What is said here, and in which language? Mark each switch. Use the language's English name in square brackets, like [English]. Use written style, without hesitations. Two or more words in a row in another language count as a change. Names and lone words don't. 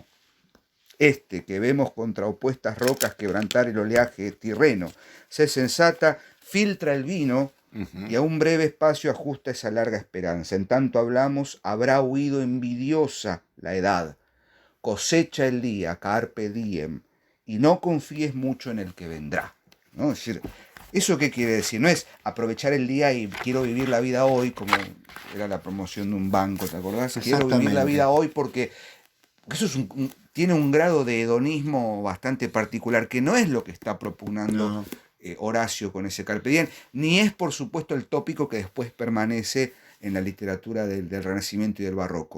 [Spanish] Que vemos contra opuestas rocas quebrantar el oleaje tirreno, sé sensata, filtra el vino y a un breve espacio ajusta esa larga esperanza. En tanto hablamos, habrá huido envidiosa la edad. Cosecha el día, [Latin] carpe diem, [Spanish] y no confíes mucho en el que vendrá, ¿no? Es decir, ¿eso qué quiere decir? No es aprovechar el día y quiero vivir la vida hoy, como era la promoción de un banco, ¿te acordás? Quiero vivir la vida hoy porque eso tiene un grado de hedonismo bastante particular, que no es lo que está propugnando Horacio con ese [Latin] Carpe Diem, [Spanish] ni es, por supuesto, el tópico que después permanece en la literatura del Renacimiento y del Barroco.